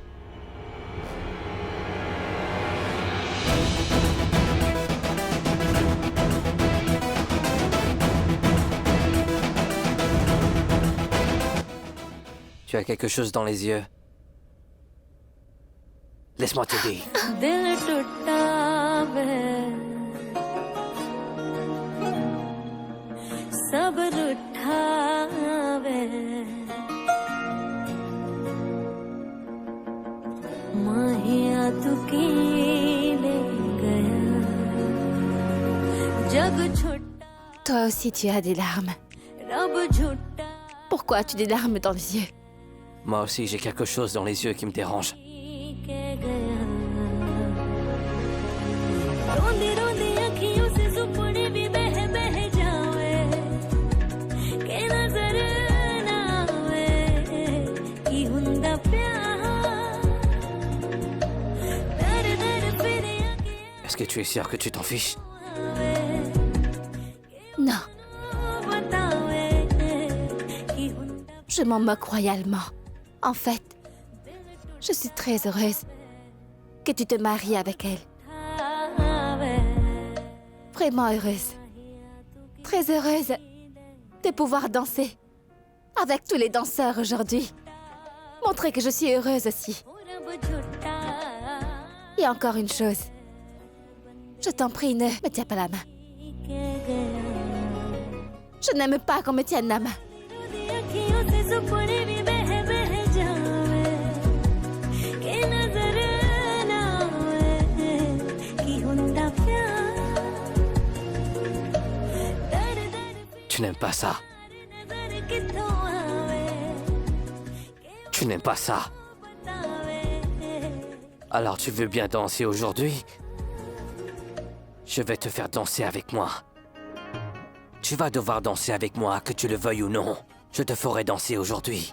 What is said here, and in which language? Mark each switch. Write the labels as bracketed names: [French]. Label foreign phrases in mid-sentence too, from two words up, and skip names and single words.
[French] Tu as quelque chose dans les yeux. Laisse-moi t'aider. [Punjabi] ਦਿਲ ਟੁੱਟਾ ਵੇ ਸਭ ਰੁੱਠਾ ਵੇ ਮਾਹੀਆ ਤੂ ਕੀ ਲੈ ਗਿਆ ਜੱਗ ਛੁੱਟਾ [French] Toi aussi, tu as des larmes. [Punjabi] ਰੱਬ ਝੂਠਾ [French] Pourquoi as-tu des larmes dans les yeux? Moi aussi, j'ai quelque chose dans les yeux qui me dérange. [Punjabi] ਕੇ ਗਿਆ ਰੋਂਦੀ ਰੋਂਦੀ ਅੱਖੀਆਂ ਸੇ ਸੁਪਨੇ ਭੀ ਬਹਿ ਬਹਿ ਜਾਵੇ ਕੇ ਨਜ਼ਰ ਨਾ ਆਵੇ ਕੀ ਹੁੰਦਾ ਪਿਆਰ ਦਰ ਦਰ ਫਿਰੇ [French] Est-ce que tu es sûr que tu t'en fiches? Non, [Punjabi] ਬਤਾਵੇ ਕੀ ਹੁੰਦਾ [French] je m'en moque royalement. En fait, je suis très heureuse que tu te maries avec elle. [Punjabi] ਆਵੇ [French] Vraiment heureuse. Très heureuse de pouvoir danser avec tous les danseurs aujourd'hui. Montrer que je suis heureuse aussi. [Punjabi] ਰੱਬ ਝੂਠਾ [French] Et encore une chose. Je t'en prie, ne me tiens pas la main. [Punjabi] ਕੇ ਗਿਆ [French] Je n'aime pas qu'on me tienne la main. [Punjabi] ਅੱਖੀਆਂ ਸੇ ਸੁਪਨੇ ਭੀ ਬਹਿ ਬਹਿ ਜਾਵੇ ਕੇ ਨਜ਼ਰ ਨਾ ਆਵੇ ਕੀ ਹੁੰਦਾ ਪਿਆਰ ਦਰ ਦਰ [French] Tu n'aimes pas ça. [Punjabi] ਨਜ਼ਰ ਕਿੱਥੋਂ ਆਵੇ [French] Tu n'aimes pas ça. [Punjabi] ਬਤਾਵੇ [French] Alors tu veux bien danser aujourd'hui? Je vais te faire danser avec moi. Tu vas devoir danser avec moi, que tu le veuilles ou non. Je te ferai danser aujourd'hui.